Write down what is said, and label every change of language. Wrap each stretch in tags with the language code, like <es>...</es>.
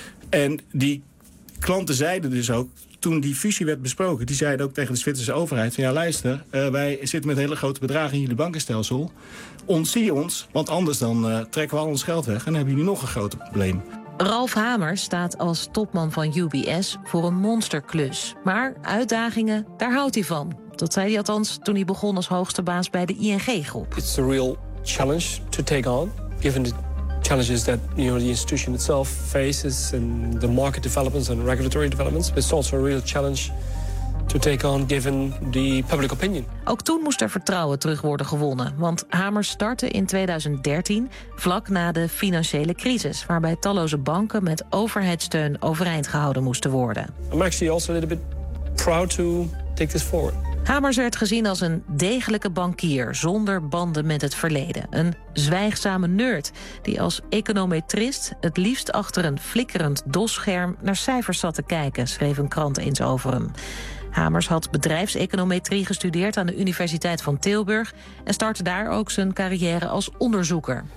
<nl>En die klanten zeiden dus ook, toen die fusie werd besproken, die zeiden ook tegen de Zwitserse overheid, van ja luister, wij zitten met hele grote bedragen in jullie bankenstelsel. Ontzie ons, want anders dan trekken we al ons geld weg en dan hebben jullie nog een groot probleem. Ralf Hamers staat als topman van UBS voor een monsterklus. Maar uitdagingen, daar houdt hij van. Dat zei hij althans toen hij begon als hoogste baas bij de ING-groep.</nl> <en>It's a real challenge to take on, given the challenges that the institution itself faces and the market developments and regulatory developments. But it's also a real challenge to take on, given the public opinion.</en> <nl>Ook toen moest er vertrouwen terug worden gewonnen, want Hamers startte in 2013 vlak na de financiële crisis, waarbij talloze banken met overheidssteun overeind gehouden moesten worden.</nl> <en>I'm actually also a little bit proud to take this forward.</en> <nl>Hamers werd gezien als een degelijke bankier zonder banden met het verleden. Een zwijgzame nerd die als econometrist het liefst achter een flikkerend DOS-scherm naar cijfers zat te kijken, schreef een krant eens over hem. Hamers had bedrijfseconometrie gestudeerd aan de Universiteit van Tilburg en startte daar ook zijn carrière als onderzoeker.</nl>